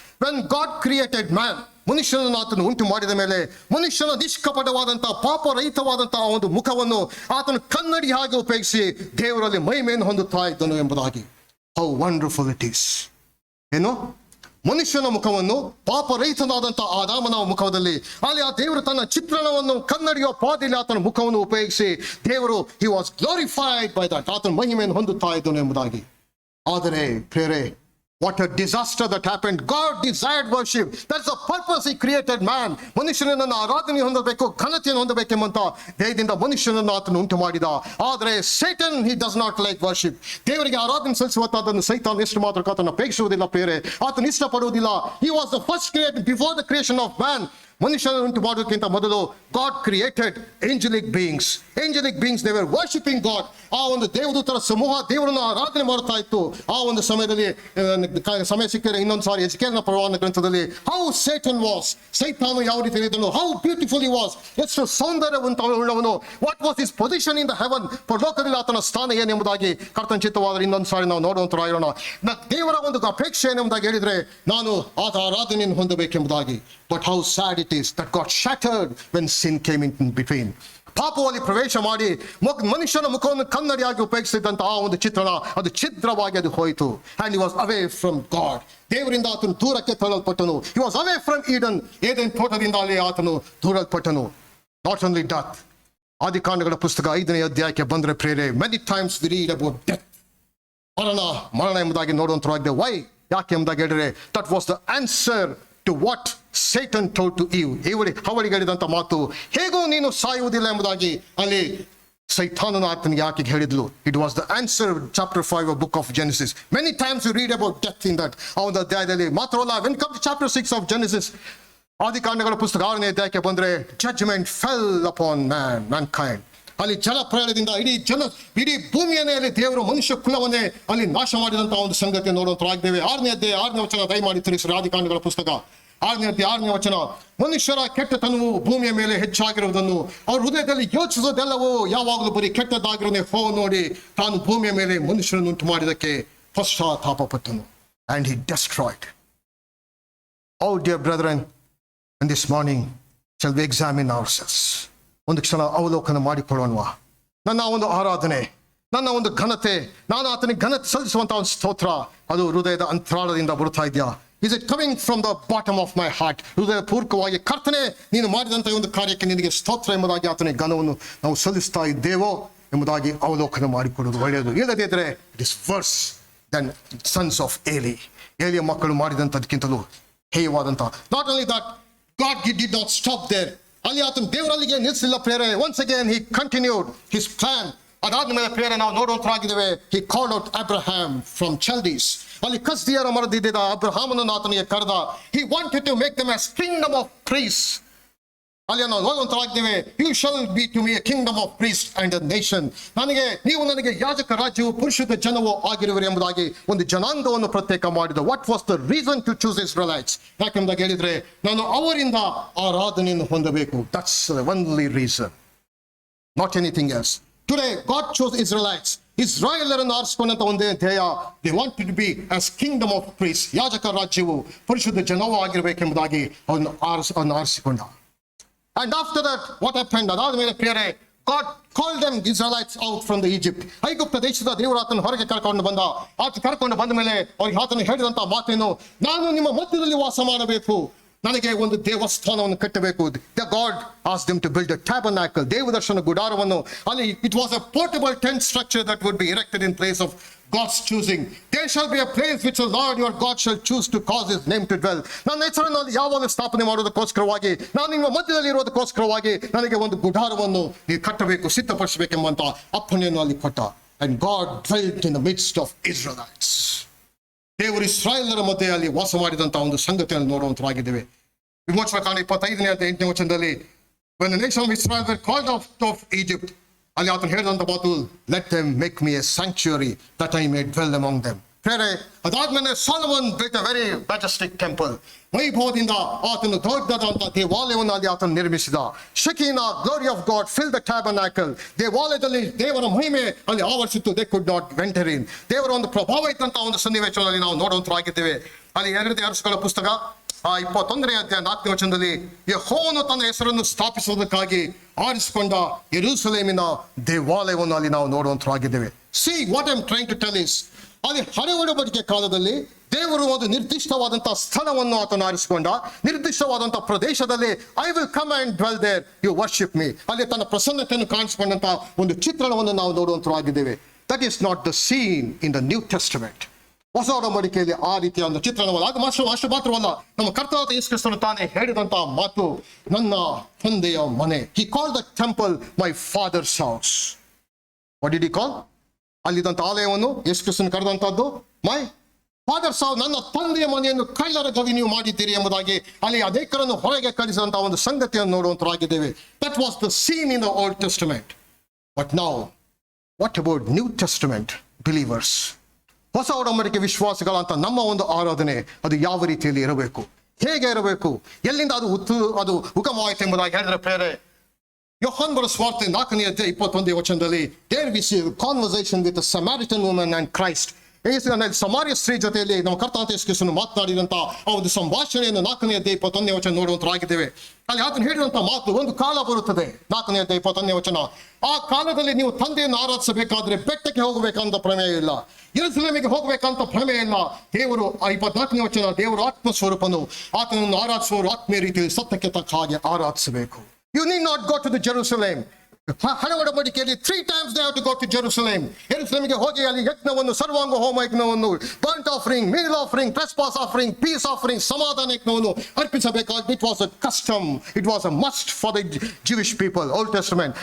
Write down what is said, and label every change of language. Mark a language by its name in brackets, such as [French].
[English] when God created man, [Kannada] ಮನುಷ್ಯನನ್ನು ಆತನು ಉಂಟು ಮಾಡಿದ ಮೇಲೆ ಮನುಷ್ಯನ ನಿಷ್ಕಪಟವಾದಂತಹ ಪಾಪ ರಹಿತವಾದಂತಹ ಒಂದು ಮುಖವನ್ನು ಆತನು ಕನ್ನಡಿ ಹಾಗೆ ಉಪಯೋಗಿಸಿ ದೇವರಲ್ಲಿ ಮಹಿಮೆಯನ್ನು ಹೊಂದುತ್ತಾ ಇದ್ದನು ಎಂಬುದಾಗಿ. [English] How wonderful it is. [Kannada] ಏನು ಮನುಷ್ಯನ ಮುಖವನ್ನು ಪಾಪರಹಿತನಾದಂತಹ ಆದಾಮನ ಮುಖದಲ್ಲಿ ಅಲ್ಲಿ ಆ ದೇವರು ತನ್ನ ಚಿತ್ರಣವನ್ನು ಕನ್ನಡಿಯ ಪಾದಿಲಿ ಆತನ ಮುಖವನ್ನು ಉಪಯೋಗಿಸಿ ದೇವರು [English] he was glorified by that, [Kannada] ಆತನ ಮಹಿಮೆಯನ್ನು ಹೊಂದುತ್ತಾ ಇದ್ದನು ಎಂಬುದಾಗಿ. ಆದರೆ ಪ್ರೇರೆ, [English] what a disaster that happened. God desired worship. That's the purpose he created man. [Kannada] ಮನುಷ್ಯನನ್ನು ಆರಾಧನೆ ಹೊಂದಬೇಕು, ಘನತೆಯನ್ನು ಹೊಂದಬೇಕೆಂಬಂತ ದೇಹದಿಂದ ಮನುಷ್ಯನನ್ನು ಆತನು ಉಂಟು ಮಾಡಿದ. ಆದರೆ [English] Satan, he does not like worship. [Kannada] ದೇವರಿಗೆ ಆರಾಧನೆ ಸಲ್ಲಿಸುವಂತಹದ್ದನ್ನು ಸೈತಾನ್ ಎಷ್ಟು ಮಾತ್ರ ಆತನ ಅಪೇಕ್ಷಿಸುವುದಿಲ್ಲ ಪ್ರೇರೆ, ಆತನು ಇಷ್ಟಪಡುವುದಿಲ್ಲ. [English] He was the first created before the creation of man. [Kannada] ಮನುಷ್ಯನನ್ನು ಉಂಟು ಮಾಡೋದಕ್ಕಿಂತ ಮೊದಲು [English] God created angelic beings. Angelic beings, they were worshiping God. [Kannada] ಆ ಒಂದು ದೇವದೂತರ ಸಮೂಹ ದೇವರನ್ನು ಆರಾಧನೆ ಮಾಡ್ತಾ ಇತ್ತು. ಆ ಒಂದು ಸಮಯದಲ್ಲಿ ಸಮಯ ಸಿಕ್ಕಿದ್ರೆ ಇನ್ನೊಂದು ಸಾರಿ ಎಜ್ಕೇಲನ ಪ್ರವಾದನ ಗ್ರಂಥದಲ್ಲಿ [English] how Satan was, [Kannada] ಸೈತಾನು ಯಾವ ರೀತಿ ಇದ್ದನು, [English] how beautiful he was, [Kannada] ಎಷ್ಟು ಸೌಂದರ್ಯವಂತವುಳ್ಳವನು, [English] what was his position in the heaven, [Kannada] ಪರಲೋಕದಲ್ಲಿ ಆತನ ಸ್ಥಾನ ಏನೆಂಬುದಾಗಿ ಕರ್ತನ ಚಿತ್ತವಾದರೆ ಇನ್ನೊಂದು ಸಾರಿ ನಾವು ನೋಡುವಂತರಾಗಿರೋಣ. ದೇವರ ಒಂದು ಅಪೇಕ್ಷೆ ಏನೆಂಬುದಾಗಿ ಹೇಳಿದ್ರೆ ನಾನು ಆತ ಆರಾಧನೆಯನ್ನು ಹೊಂದಬೇಕೆಂಬುದಾಗಿ. [English] But how sad it is that got shattered when sin came in between. [Kannada] ಪಾಪದಲ್ಲಿ ಪ್ರವೇಶ ಮಾಡಿ ಮನುಷ್ಯನ ಮುಖವನ್ನು ಕನ್ನಡಿಯಾಗಿ ಉಪಯೋಗಿಸಿದಂತ ಆ ಒಂದು ಚಿತ್ರಣ ಅದು ಛಿದ್ರವಾಗಿ ಅದು ಹೋಯಿತು. [English] And he was away from God. [Kannada] ದೇವರಿಂದ ಆತನು ದೂರಕ್ಕೆ ತಳ್ಳಲ್ಪಟ್ಟನು. [English] He was away from Eden. [Kannada] Eden ತೋಟದಿಂದ ಅಲ್ಲಿ ಆತನು ದೂರಲ್ಪಟ್ಟನು. [English] Not only death. [Kannada] ಆದಿಕಾಂಡಗಳ ಪುಸ್ತಕ 5ನೇ ಅಧ್ಯಾಯಕ್ಕೆ ಬಂದ್ರೆ ಪ್ರೇರೆ, [English] many times we read about death. [Kannada] ಮರಣ ಎಂಬುದಾಗಿ ನೋಡುವಂತರಾಗಿದೆ. [English] why, [Kannada] ಯಾಕೆ ಎಂಬುದಾಗಿ ಹೇಳಿದ್ರೆ [English] that was the answer to what Satan told to Eve. [Kannada] ಅವಳಿಗೆ ಹೇಳಿದಂತ ಮಾತು, ಹೇಗೂ ನೀನು ಸಾಯುವುದಿಲ್ಲ ಎಂಬುದಾಗಿ ಅಲ್ಲಿ ಸೈತಾನನು ಆತನಿಗೆ ಯಾಕೆ ಹೇಳಿದ್ಲು. [English] It was the answer, chapter 5 of book of Genesis. Many times you read about death in that. [Kannada] ಆ ಒಂದು ಅಧ್ಯಾಯದಲ್ಲಿ ಮಾತ್ರವಲ್ಲ, [English] when come to chapter 6 of Genesis, [Kannada] ಆದಿಕಾಂಡಗಳ ಪುಸ್ತಕ 6ನೇ ಅಧ್ಯಾಯಕ್ಕೆ ಬಂದ್ರೆ [English] judgment fell upon mankind. [Kannada] ಅಲ್ಲಿ ಜಲ ಪ್ರಳಯದಿಂದ ಇಡೀ ಭೂಮಿಯನ್ನೇ ಅಲ್ಲಿ ದೇವರು ಮನುಷ್ಯ ಕುಲವನ್ನೇ ಅಲ್ಲಿ ನಾಶ ಮಾಡಿದಂತಹ ಒಂದು ಸಂಗತಿ ನೋಡುವಂತರಾಗಿದ್ದೇವೆ. 6ನೇ ಅಧ್ಯಾಯ 6ನೇ ವಚನ ದಯಮಾಡಿ ತಿಳಿಸಿರಿ. ಆದಿಕಾಂಡಗಳ ಪುಸ್ತಕ 6ನೇ ಅಧ್ಯಾಯ 6ನೇ ವಚನ, ಮನುಷ್ಯರ ಕೆಟ್ಟತನವು ಭೂಮಿಯ ಮೇಲೆ ಹೆಚ್ಚಾಗಿರುವುದನ್ನು ಅವ್ರ ಹೃದಯದಲ್ಲಿ ಯೋಚಿಸೋದೆಲ್ಲವೂ ಯಾವಾಗಲೂ ಬರೀ ಕೆಟ್ಟದಾಗಿರೋನೇ ಹೋ ನೋಡಿ ತಾನು ಭೂಮಿಯ ಮೇಲೆ ಮನುಷ್ಯರನ್ನು ಉಂಟು ಮಾಡಿದಕ್ಕೆ ಪಶ್ಚಾತ್ತಾಪ ಪಟ್ಟನು. [English] And he destroyed. Oh dear brethren, and this morning shall we examine ourselves. [Kannada] ಒಂದು ಕ್ಷಣ ಅವಲೋಕನ ಮಾಡಿಕೊಳ್ಳೋಣವಾ. ನನ್ನ ಒಂದು ಆರಾಧನೆ, ನನ್ನ ಒಂದು ಘನತೆ, ನಾನು ಆತನಿಗೆ ಘನತೆ ಸಲ್ಲಿಸುವಂತಹ ಒಂದು ಸ್ತೋತ್ರ ಅದು ಹೃದಯದ ಅಂತರಾಳದಿಂದ ಬರುತ್ತಾ ಇದೆಯಾ? [English] Is it coming from the bottom of my heart? [Kannada] ಹೃದಯ ಪೂರ್ವಕವಾಗಿ ಕರ್ತನೆ ನೀನು ಮಾಡಿದಂತಹ ಒಂದು ಕಾರ್ಯಕ್ಕೆ ನಿನಗೆ ಸ್ತೋತ್ರ ಎಂಬುದಾಗಿ ಆತನಿಗೆ ಘನವನ್ನು ನಾವು ಸಲ್ಲಿಸ್ತಾ ಇದ್ದೇವೋ ಎಂಬುದಾಗಿ ಅವಲೋಕನ ಮಾಡಿಕೊಳ್ಳೋದು ಒಳ್ಳೆಯದು. ಇಲ್ಲದೇ ಇದ್ರೆ [English] It is worse then sons of Eli. [Kannada] ಏಲಿಯ ಮಕ್ಕಳು ಮಾಡಿದಂಥದಕ್ಕಿಂತಲೂ ಹೇಯವಾದಂತಹ. [English] Not only that, God did not stop there. [Kannada] ಅಲ್ಲಿ ಆತನ ದೇವರಲ್ಲಿಗೆ ನಿಲ್ಲಿಸಲಿಲ್ಲ ಪ್ರೇರೆ. [English] Once again he continued his plan. [Kannada] ಅದಾದ ಮೇಲೆ ಪ್ರೇರೆ ನಾವು ನೋಡುವಂತರಾಗಿದ್ದೇವೆ. [English] He called out Abraham from Chaldees. [Kannada] ಅಲ್ಲಿ ಕಸ್ದಿಯರ ಮರದಿದ್ದ ಅಬ್ರಹಾಮನನ್ನು ಆತನಿಗೆ ಕರೆದ. [English] He wanted to make them as kingdom of priests. [Kannada] ಅಲ್ಲಿ ನಾವು ನೋಡುವಂತರಾಗಿದ್ದೇವೆ. [English] You shall be to me a kingdom of priest and a nation. [Kannada] ನೀವು ನನಗೆ ಯಾಜಕ ರಾಜ್ಯವು ಪರಿಶುದ್ಧ ಜನವೂ ಆಗಿರುವರು ಎಂಬುದಾಗಿ ಒಂದು ಜನಾಂಗವನ್ನು ಪ್ರತ್ಯೇಕ ಮಾಡಿದ. [English] What was the reason to choose Israelites? [Kannada] ಯಾಕೆಂಬುದಾಗಿ ಹೇಳಿದ್ರೆ ನಾನು ಅವರಿಂದ ಆರಾಧನೆಯನ್ನು ಹೊಂದಬೇಕು. [English] That's the only reason, not anything else. Today God chose Israelites. [Kannada] ಇಸ್ರಾಯೇಲರನ್ನು ಆರಿಸಿಕೊಂಡಂತ ಒಂದೇ ಧ್ಯೇಯ, [English] They wanted to be as kingdom of priest. [Kannada] ಯಾಜಕ ರಾಜ್ಯವು ಪರಿಶುದ್ಧ ಜನವೂ ಆಗಿರಬೇಕೆಂಬುದಾಗಿ ಅವನು ಆರಿಸಿಕೊಂಡ. [English] And after that, what happened? [Kannada] ಅದಾದ ಮೇಲೆ ಪ್ರಿಯರೇ, [English] God called them Israelites out from the Egypt. [Kannada] ಐಗುಪ್ತ ದೇಶದ ದೇವರು ಆತನ ಹೊರಗೆ ಕರ್ಕೊಂಡು ಬಂದ. ಆತ ಕರ್ಕೊಂಡು ಬಂದ ಮೇಲೆ ಅವ್ರಿಗೆ ಆತನ ಹೇಳಿದಂತ ಮಾತೇನು, ನಾನು ನಿಮ್ಮ ಮಧ್ಯದಲ್ಲಿ ವಾಸ ಮಾಡಬೇಕು, ನನಗೆ ಒಂದು ದೇವಸ್ಥಾನವನ್ನು ಕಟ್ಟಬೇಕು. [English] The God asked them to build a tabernacle, [Kannada] ದೇವದರ್ಶನ ಗುಡಾರವನ್ನು. [English] ಅಲ್ಲಿ it was a portable tent structure that would be erected in place of God's choosing. There shall be a place which the Lord your God shall choose to cause his name to dwell. [Kannada] ನನ್ನ ಹೆಸರನ್ನು ಅಲ್ಲಿ ಯಾವಾಗ ಸ್ಥಾಪನೆ ಮಾಡೋದಕ್ಕೋಸ್ಕರವಾಗಿ, ನಾನು ನಿಮ್ಮ ಮಧ್ಯದಲ್ಲಿ ಇರೋದಕ್ಕೋಸ್ಕರವಾಗಿ ನನಗೆ ಒಂದು ಗುಡಾರವನ್ನು ನೀವು ಕಟ್ಟಬೇಕು, ಸಿದ್ಧಪಡಿಸಬೇಕೆಂಬಂತ ಅಪ್ಪಣೆಯನ್ನು ಅಲ್ಲಿ ಕೊಟ್ಟ. [English] And God dwelt in the midst of Israelites. [Kannada] ದೇವರು ಇಸ್ರಾಯೇಲರ ಮಧ್ಯೆ ಅಲ್ಲಿ ವಾಸ ಮಾಡಿದಂತ ಒಂದು ಸಂಗತಿಯನ್ನು ನೋಡುವಂತರಾಗಿದ್ದೇವೆ. ವಿಮೋಚನಾ ಕಾಂಡ 25:8 ವಚನದಲ್ಲಿ [English] when the nation of Israel were called out of Egypt, [Kannada] ಅಲ್ಲಿ ಆತನು ಹೇಳಿದಂತ ಮಾತು, [English] let them make me a sanctuary that I may dwell among them. [Kannada] ಬೇರೆ ಅದಾದ್ಮೇಲೆ [English] Solomon built a very majestic temple. [Kannada] ವೈಭವದಿಂದ ಆತನು ದೊಡ್ಡದಾದಂತ ದೇವಾಲಯವನ್ನು ಅಲ್ಲಿ ಆತನು ನಿರ್ಮಿಸಿದ. [English] Shekinah, glory of God filled the tabernacle. [Kannada] ದೇವಾಲಯದಲ್ಲಿ ದೇವರ ಮಹಿಮೆ ಅಲ್ಲಿ ಆವರಿಸಿತ್ತು. [English] They could not enter in. [Kannada] ದೇವರ ಒಂದು ಪ್ರಭಾವ ಇದ್ದಂತ ಒಂದು ಸನ್ನಿವೇಶದಲ್ಲಿ ನಾವು ನೋಡುವಂತರಾಗಿದ್ದೇವೆ. ಅಲ್ಲಿ 2 ಅರಸುಗಳ ಪುಸ್ತಕ 21ನೇ ಅಧ್ಯಾಯ 4ನೇ ವಚನದಲ್ಲಿ, ಯೆಹೋವನು ತನ್ನ ಹೆಸರನ್ನು ಸ್ಥಾಪಿಸುವುದಕ್ಕಾಗಿ ಆರಿಸಿಕೊಂಡ ಯೆರೂಸಲೇಮಿನ ದೇವಾಲಯವನ್ನು ಅಲ್ಲಿ ನಾವು ನೋಡುವಂತರಾಗಿದ್ದೇವೆ. [English] See what I'm trying to tell is, [Kannada] ಅಲ್ಲಿ ಹಳೆ ಒಡಂಬಡಿಕೆ ಕಾಲದಲ್ಲಿ ದೇವರು ಒಂದು ನಿರ್ದಿಷ್ಟವಾದಂತಹ ಸ್ಥಳವನ್ನು ಆತನು ಆರಿಸಿಕೊಂಡ. ನಿರ್ದಿಷ್ಟವಾದಂತಹ ಪ್ರದೇಶದಲ್ಲಿ [English] I will come and dwell there, you worship me, [Kannada] ಅಲ್ಲಿ ತನ್ನ ಪ್ರಸನ್ನತೆಯನ್ನು ಕಾಣಿಸಿಕೊಂಡಂತ ಒಂದು ಚಿತ್ರಣವನ್ನು ನಾವು ನೋಡುವಂತರಾಗಿದ್ದೇವೆ. [English] That is not the scene in the New Testament. [Kannada] ಹೊಸ ಒಡಂಬಡಿಕೆಯಲ್ಲಿ ಆ ರೀತಿಯ ಒಂದು ಚಿತ್ರಣವಲ್ಲ. ಅದು ಅಷ್ಟು ಮಾತ್ರವಲ್ಲ, ನಮ್ಮ ಕರ್ತನಾದ ಯೇಸು ಕ್ರಿಸ್ತನು ತಾನೇ ಹೇಳಿದಂತಹ ಮಾತು, ನನ್ನ ತಂದೆಯ ಮನೆ. [English] He called the temple my father's house. What did he call? [Kannada] ಅಲ್ಲಿದ್ದಂತ ಆಲಯವನ್ನು ಯೇಸು ಕ್ರಿಸ್ತನು ಕರೆದಂತದ್ದು [English] my father's house, [Kannada] ನನ್ನ ತಂದೆಯ ಮನೆಯನ್ನು ಕಳ್ಳರ ಗವಿ ನೀವು ಮಾಡಿದ್ದೀರಿ ಎಂಬುದಾಗಿ ಅಲ್ಲಿ ಅನೇಕರನ್ನು ಹೊರಗೆ ಕಳಿಸಿದಂತಹ ಒಂದು ಸಂಗತಿಯನ್ನು ನೋಡುವಂತರಾಗಿದ್ದೇವೆ. [English] That was the scene in the Old Testament. But now, what about New Testament believers? [Kannada] ಹೊಸ ಒಡಂಬಡಿಕೆ ವಿಶ್ವಾಸಿಗಳಂತ ನಮ್ಮ ಒಂದು ಆರಾಧನೆ ಅದು ಯಾವ ರೀತಿಯಲ್ಲಿ ಇರಬೇಕು, ಹೇಗೆ ಇರಬೇಕು, ಎಲ್ಲಿಂದ ಅದು ಉಗಮವಾಯಿತು ಎಂಬುದಾಗಿ ಹೇಳಿದ್ರೆ ಪ್ರೇರೆ, ಯೋಹಾನ್ ಬರೆದ ಸುವಾರ್ತೆ 4ನೇ ಅಧ್ಯಾಯ 21ನೇ ವಚನದಲ್ಲಿ, [English] there we see a conversation with a Samaritan woman and Christ. [Kannada] ಸಮಾರ್ಯ ಸ್ತ್ರೀ ಜೊತೆಯಲ್ಲಿ ನಮ್ಮ ಕರ್ತನಾದ ಯೇಸು ಕ್ರಿಸ್ತನು ಮಾತನಾಡಿದಂತ ಆ ಒಂದು ಸಂಭಾಷಣೆಯನ್ನು 4ನೇ ಅಧ್ಯಾಯ 21ನೇ ವಚನ ನೋಡುವಂತರಾಗಿದ್ದೇವೆ. ಅಲ್ಲಿ ಆತನು ಹೇಳಿದಂತ ಮಾತು, ಒಂದು ಕಾಲ ಬರುತ್ತದೆ, 4ನೇ ಅಧ್ಯಾಯ 21ನೇ ವಚನ, ಆ ಕಾಲದಲ್ಲಿ ನೀವು ತಂದೆಯನ್ನು ಆರಾಧಿಸಬೇಕಾದ್ರೆ ಬೆಟ್ಟಕ್ಕೆ ಹೋಗಬೇಕಂತ ಪ್ರಮೇಯ ಇಲ್ಲ, ಯೆರೂಸಲೇಮಿಗೆ ಹೋಗಬೇಕಂತ ಪ್ರಮೇಯ ಇಲ್ಲ. ದೇವರು 24ನೇ ವಚನ, ದೇವರು ಆತ್ಮ ಸ್ವರೂಪನು, ಆತನನ್ನು ಆರಾಧಿಸುವವರು ಆತ್ಮೀಯ ರೀತಿಯಲ್ಲಿ ಸತ್ಯಕ್ಕೆ ತಕ್ಕ ಹಾಗೆ ಆರಾಧಿಸಬೇಕು. [English] You need not go to the Jerusalem. [Kannada] ಹಳೆ ಒಡಂಬಡಿಕೆಯಲ್ಲಿ [English] 3 times they have to go to Jerusalem. [Kannada] ಯೆರೂಸಲೇಮಿಗೆ ಹೋಗಿ ಅಲ್ಲಿ ಯಜ್ಞವನ್ನು, ಸರ್ವಾಂಗ ಹೋಮ ಯಜ್ಞವನ್ನು, [English] burnt offering, meal offering, trespass offering, peace offering, [Kannada] ಸಮಾಧಾನ ಯಜ್ಞವನ್ನು ಅರ್ಪಿಸಬೇಕಾಗಿ. [English] It was a custom, it was a must for the Jewish people, Old Testament.